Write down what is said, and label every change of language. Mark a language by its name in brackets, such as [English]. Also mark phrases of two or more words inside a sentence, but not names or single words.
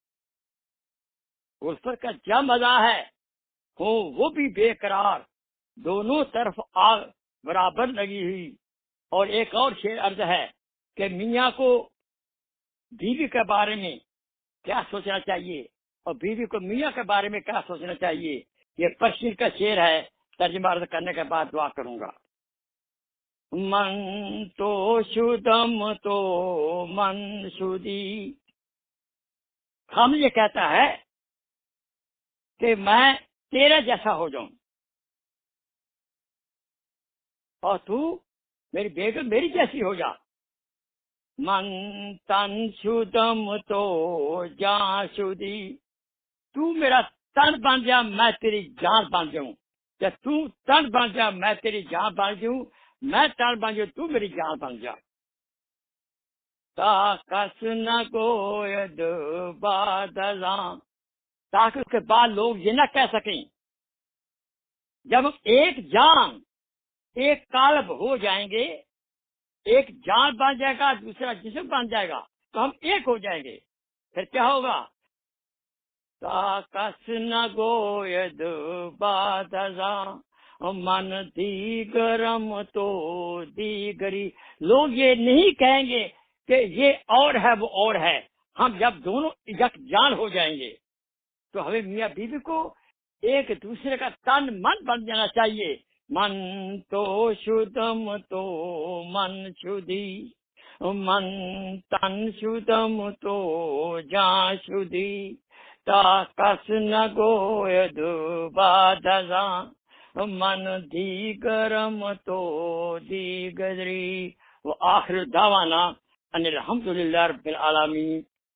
[Urdu] الفت کا جب مزہ ہے ہو وہ بھی بے قرار، دونوں طرف آگ برابر لگی ہوئی. اور ایک اور شعر عرض ہے کہ میاں کو بیوی کے بارے میں کیا سوچنا چاہیے اور بیوی کو میاں کے بارے میں کیا سوچنا چاہیے. یہ پرشین کا شعر ہے، ترجمہ عرض کرنے کے بعد دعا کروں گا. [Persian] من تو شدم تو من شدی، [Urdu] ہم یہ کہتا ہے کہ میں تیرا جیسا ہو جاؤں اور تو میری بیگم میری جیسی ہو جا. [Persian] من تن شدم تو جان شدی، [Urdu] تو میرا تن بن جا میں تیری جان بن جاؤں، یا تو تن بن جا میں تیری جان بن جاؤں، میں تن بن جاؤں تو میری جان بن جا. [Persian] تا کس نہ گوید بادلاں، [Urdu] تاکہ اس کے بعد لوگ یہ نہ کہہ سکیں جب ہم ایک جان ایک قالب ہو جائیں گے، ایک جان بن جائے گا دوسرا جسم بن جائے گا تو ہم ایک ہو جائیں گے. پھر کیا ہوگا؟ [Persian] تا کس نہ گوید بادلاں من دیگرم تو دیگری، [Urdu] لوگ یہ نہیں کہیں گے کہ یہ اور ہے وہ اور ہے. ہم جب دونوں یک جان ہو جائیں گے تو ہمیں میاں بیوی کو ایک دوسرے کا تن من بن جانا چاہیے. [Persian] من تو شدم تو من شدی، من تن شدم تو جان شدی، تا کس نہ گوید بادلاں من دیگرم تو دیگری. [Arabic] وآخر دعوانا ان الحمدللہ رب العالمین.